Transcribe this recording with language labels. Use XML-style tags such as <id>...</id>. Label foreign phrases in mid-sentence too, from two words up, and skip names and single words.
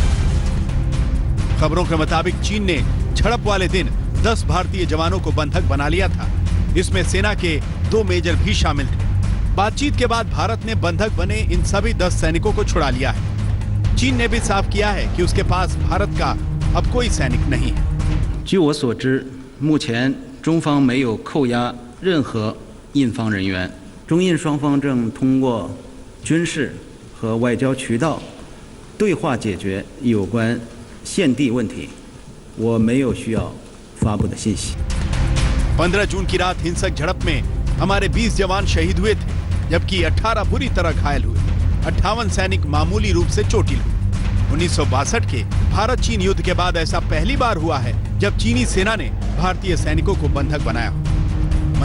<hi>खबरों के मुताबिक चीन ने झड़प वाले दिन 10 भारतीय जवानों को बंधक बना लिया था। इसमें सेना के 2 मेजर भी शामिल थे। बातचीत के बाद भारत ने बंधक बने इन सभी 10 सैनिकों को छुड़ा लिया है। चीन ने भी साफ किया है कि उसके पास भारत का अब कोई सैनिक नहीं है।</hi> <zh>据我所知，目前中方没有扣押任何印方人员，中印双方正通过军事和外交渠道对话解决有关现地问题，我没有需要发布的信息。</zh> <hi>15 जून की रात हिंसक झड़प में हमारे 20 जवान शहीद हुए थे, जबकि 18 बुरी तरह घायल हुए। 58 सैनिक मामूली रूप से चोटिल हुए। 1962 के भारत चीन युद्ध के बाद ऐसा पहली बार हुआ है जब चीनी सेना ने भारतीय सैनिकों को बंधक बनाया हो।</hi>